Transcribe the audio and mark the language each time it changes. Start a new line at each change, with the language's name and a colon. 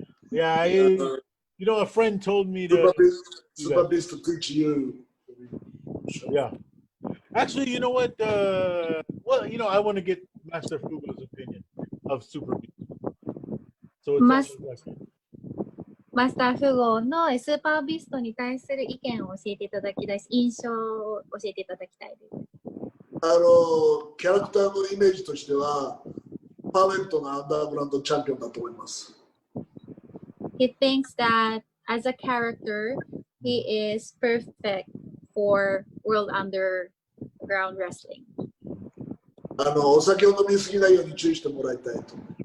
English: Yeah, you know, a friend told me to. Super Beast to teach you. Yeah. Actually, you know what? Well, you know, I want to get Master Fugo's opinion of Super Beast. So it's
Japanese: マスターフゴのスーパービストに対する意見を教えていただきたい、印象を教えていただきたいです。キャラクターのイメージとしては、パーフェクトなアンダーグラウンドチャンピオンだと思います。
English: He thinks that as a character, he is perfect for World Underground Wrestling.
Japanese: お酒を飲みすぎないように注意してもらいたいと。